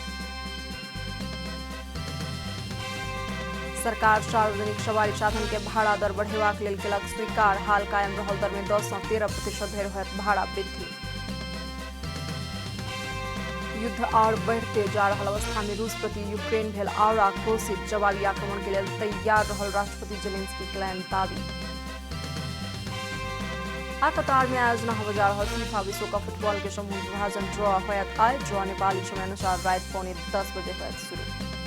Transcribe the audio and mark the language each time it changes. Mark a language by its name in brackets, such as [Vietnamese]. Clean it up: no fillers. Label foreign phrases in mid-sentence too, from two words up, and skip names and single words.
[Maithili] सरकार सार्वजनिक सवारी साधन के भाड़ा दर बढ़ेबाक लेल केलक स्वीकार। हाल कायम रहल दर में 10 से 13% धरि होयत भाड़ा वृद्धि। युद्ध और बढ़ते जा रहल अवस्था में रूस प्रति यूक्रेन भेल और आक्रोशित। जवाबी आक्रमण के लेल तैयार रहल राष्ट्रपति जेलेंस्की कयलनि दावी। आ कतार में आयोजना होबय जा रहल फीफा विश्व कप फुटबॉल के समूह विभाजन ड्रॉ होयत। आइ ड्रॉ नेपाली समय अनुसार रात 9:10 बजे होयत शुरू।